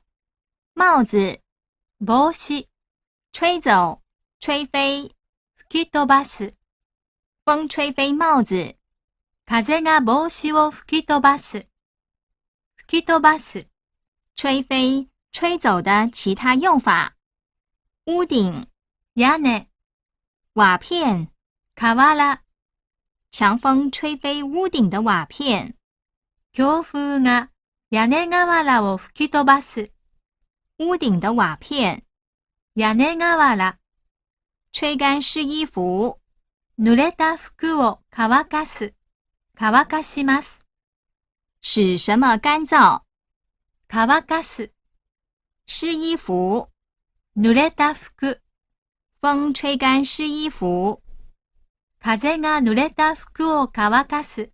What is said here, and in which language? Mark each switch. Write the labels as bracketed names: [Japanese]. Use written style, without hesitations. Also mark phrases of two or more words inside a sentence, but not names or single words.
[Chinese] 帽子。 [Japanese] 帽子。 [Chinese] 吹走。吹飛。 [Japanese] 吹き飛ばす。風吹飛帽子。風が帽子を吹き飛ばす。吹き飛ばす。 [Chinese] 吹飛。吹走的其他用法。屋頂。 [Japanese] 屋根。 [Chinese] 瓦片。 [Japanese] 瓦。 [Chinese] 強風吹飛屋頂的瓦片。 [Japanese] 強風が屋根瓦を吹き飛ばす。 [Chinese] 屋頂的瓦片。 [Japanese] 屋根瓦。 [Chinese] 吹乾濕衣服。 [Japanese] 濡れた服を乾かす。乾かします。 [Chinese] 使什麼乾燥。 [Japanese] 乾かす。 [Chinese] 濕衣服。 [Japanese] 濡れた服。 [Chinese] 風吹乾濕衣服。 [Japanese] 風が濡れた服を乾かす。